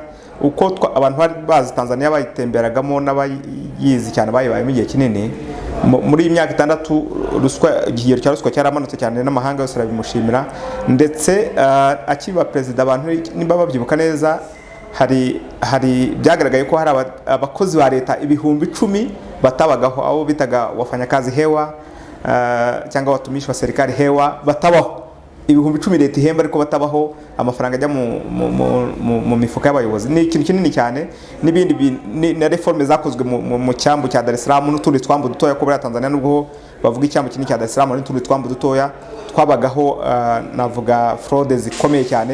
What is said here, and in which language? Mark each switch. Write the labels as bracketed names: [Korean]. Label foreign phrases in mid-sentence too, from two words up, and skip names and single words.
[Kinyarwanda] Uko abantu bari bazi Tanzania bayitemberagamo n'abayizi cyane bayibayemo igihe kinini, muri iyi myaka 6 ruswa igihero cya ruswa cyaramanutse cyane n'amahanga yose arabimushimira, ndetse akiba perezida abantu nimba babyibuka neza hari byagaragaye ko hari abakozi ba leta ibihumbi 10 batabagaho, abo bitaga [Swahili] wafanyakazi hewa [Kinyarwanda] cyangwa [Swahili] watumishi wa serikali hewa, [Kinyarwanda] batabaho ibihumbi 10 leta ihemba ariko batabaho, amafaranga ajya mu mifuka y'abayobozi. Ni ikintu kinini cyane, n'ibindi na reforme zakozwe mu cyambu cya Dar es Salaam n'utundi twambu dutoya ko muri Tanzania, nubwo bavuga icyambu kinini cya Dar es Salaam n'utundi twambu dutoya twabagaho, navuga fraude zikomeye cyane.